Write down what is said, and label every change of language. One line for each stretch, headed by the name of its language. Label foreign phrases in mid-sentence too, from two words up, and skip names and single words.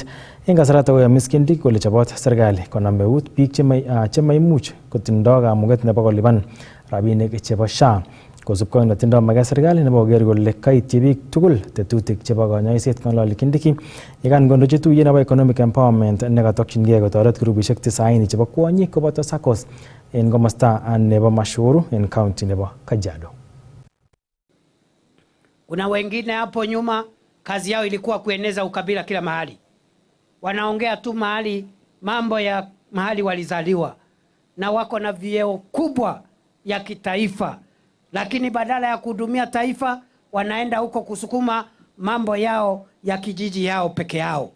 Kalenjin: En kasarata koyomis Kindiki kole chobot serikali konam eut biik chemaimuch kotindo kamuget nebo kolipan rabinik chebo SHA. Kosubkei ak netindo maket serikali nebo koker kole kaityi biik tugul tetutik chebo konyoiset. Ng'ololi Kindiki yekan kondochi tuyet nebo
English: economic empowerment
Kalenjin: nekatokyingei kotoret grupishek 90 chebo kwonyik koboto SACCOs en komosta nebo Mashuru en county nebo Kajiado.
Swahili: Kuna wengine hapo nyuma kazi yao ilikuwa kueneza ukabila kila mahali. Wanaongea tu mahali mambo ya mahali walizaliwa na wako na vyeo kubwa ya kitaifa. Lakini badala ya kuhudumia taifa wanaenda huko kusukuma mambo yao ya kijiji yao peke yao.